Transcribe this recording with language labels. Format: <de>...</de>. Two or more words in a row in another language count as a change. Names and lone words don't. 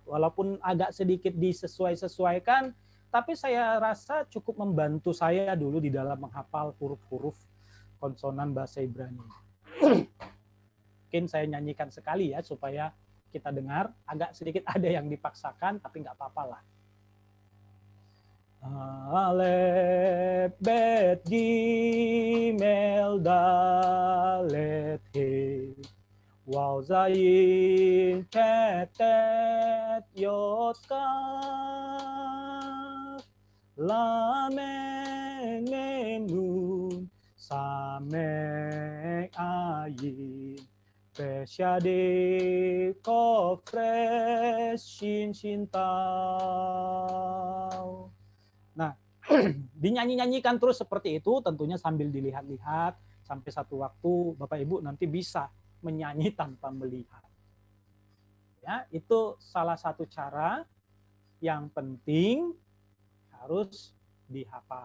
<id>Walaupun agak sedikit disesuaikan, tapi saya rasa cukup membantu saya dulu di dalam menghafal huruf-huruf konsonan bahasa Ibrani. Mungkin saya nyanyikan sekali ya, supaya kita dengar, agak sedikit ada yang dipaksakan, tapi nggak apa-apa lah.</id> <he>אלף, בית, גימל, דלת, הא. וו, זין, טית, טית, יוד, כף. למד, מם, נון, סמך, עין. פא צדי, קוף ריש, שין, שין, tau.</he> <id>Nah, dinyanyi-nyanyikan terus seperti itu, tentunya sambil dilihat-lihat, sampai satu waktu Bapak Ibu nanti bisa menyanyi tanpa melihat. Ya, itu salah satu cara yang penting harus dihafal.</id>